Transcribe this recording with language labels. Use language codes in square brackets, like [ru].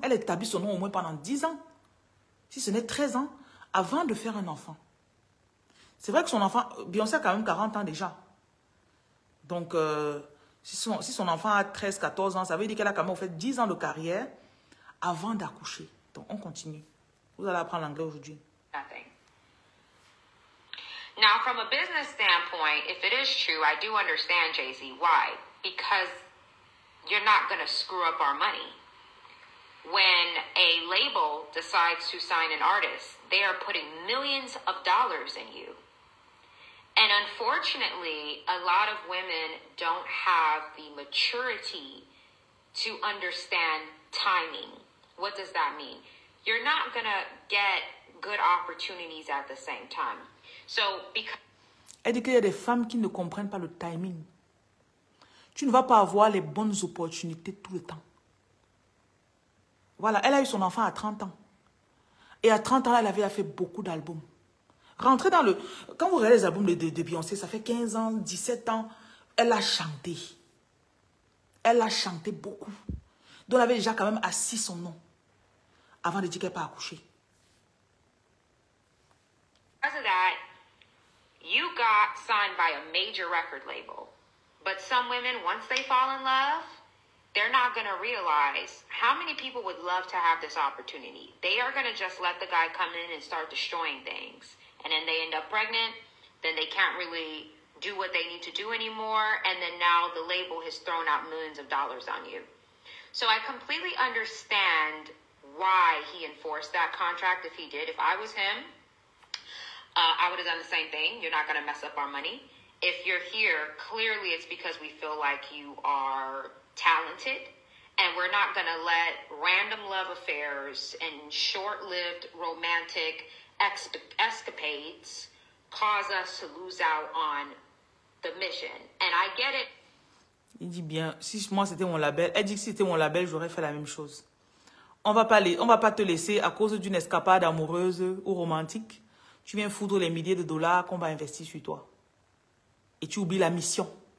[fr] Elle a établi son nom au moins pendant 10 ans. Si ce n'est 13 ans, avant de faire un enfant. C'est vrai que son enfant... Beyoncé a quand même 40 ans déjà. Donc, si son enfant a 13, 14 ans, ça veut dire qu'elle a quand même fait 10 ans de carrière avant d'accoucher. Donc, on continue. Vous allez apprendre l'anglais aujourd'hui. [en] Nothing. Now, from a business standpoint, if it is true, I do understand, Jay-Z. Why? Because you're not going to screw up our money. When a label decides to sign an artist, they are putting millions of dollars in you. And unfortunately, a lot of women don't have the maturity to understand timing. What does that mean? You're not going to get good opportunities at the same time. So, because... [fr] Elle dit qu'il y a des femmes qui ne comprennent pas le timing. Tu ne vas pas avoir les bonnes opportunités tout le temps. Voilà, elle a eu son enfant à 30 ans. Et à 30 ans, elle avait fait beaucoup d'albums. Rentrez dans le... Quand vous regardez les albums de Beyoncé, ça fait 15 ans, 17 ans, elle a chanté. Elle a chanté beaucoup. Donc, elle avait déjà quand même assis son nom avant de dire qu'elle n'est pas accouchée. [en] Because of that, you got signed by a major record label. But some women, once they fall in love, they're not going to realize how many people would love to have this opportunity. They are going to just let the guy come in and start destroying things. And then they end up pregnant. Then they can't really do what they need to do anymore, and then now the label has thrown out millions of dollars on you. So I completely understand why he enforced that contract if he did. If I was him, I would have done the same thing. You're not going to mess up our money. If you're here, clearly it's because we feel like you are talented, and we're not going to let random love affairs and short-lived romantic escapades cause us to lose out on the mission. And I get it. [fr] Il dit bien, si moi c'était mon label, elle dit que si c'était mon label, j'aurais fait la même chose. On va pas te laisser à cause d'une escapade amoureuse ou romantique. Tu viens foudre les milliers de dollars qu'on va investir sur toi. Et tu oublies la mission.